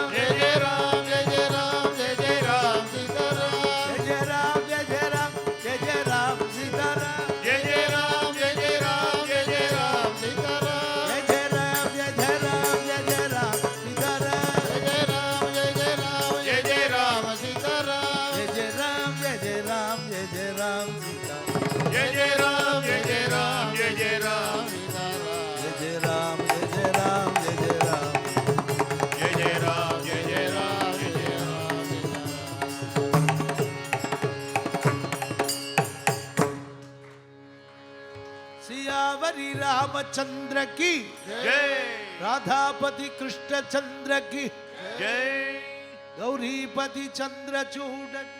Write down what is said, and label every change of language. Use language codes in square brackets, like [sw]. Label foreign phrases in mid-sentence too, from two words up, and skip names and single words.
[sa] జయ జయ రామ జయ జయ రామ జయ జయ రామ సీతారామ जय जय राम जय जय राम जय जय राम सीताराम జయ జయ రామ జయ జయ రామ జయ జయ రామ సీతారామ जय जय राम जय जय राम जय जय राम सीताराम జయ జయ రామ జయ జయ రామ జయ జయ రామ సీతారామ जय जय राम जय जय राम जय जय राम सीताराम జయ జయ రామ జయ జయ రామ జయ జయ రామ जय जय राम जय जय राम जय जय राम జయ జయ రామ జయ జయ రామ జయ జయ [hi] सियावरी रामचंद्र की జయ राधापति कृष्णचंद्र की జయ गौरीपति चंद्रचूड की